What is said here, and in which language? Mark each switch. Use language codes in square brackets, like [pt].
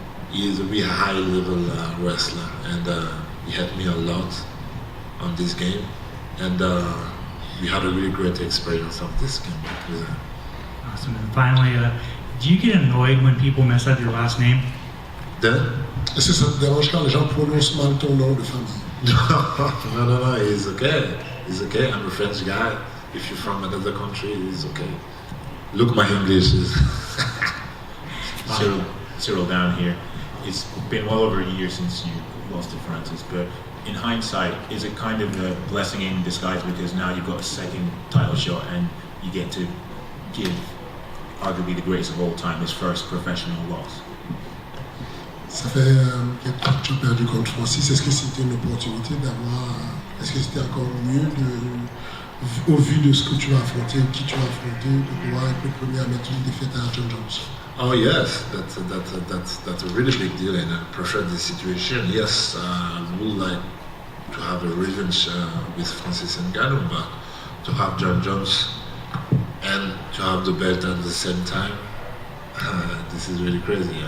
[en] He is a really high-level wrestler, and he helped me a lot on this game. And we had a really great experience of this game with him. Awesome. And finally, do you get annoyed when people mess up your last name? Then? [fr] Est-ce que ça te dérange quand les gens prononcent mal ton nom de famille? [en] No, he's okay. He's okay. I'm a French guy. If you're from another country, he's okay. Look, my English is... Ciryl down here. It's been well over a year since you lost to Francis, but in hindsight, is it kind of a blessing in disguise because now you've got a second title shot and you get to give arguably the greatest of all time his first professional loss? [fr] Ça fait 4 fois que tu as perdu contre Francis. Est-ce que c'était une opportunité d'avoir... Est-ce que c'était encore mieux, au vu de ce que tu vas affronter, qui tu vas affronter, de pouvoir être le premier à mettre une défaite à Jon Jones? [en] Oh yes, that's a really big deal, and I prefer this situation. Yes, I would like to have a revenge with Francis Ngannou, but to have Jon Jones and to have the belt at the same time, this is really crazy.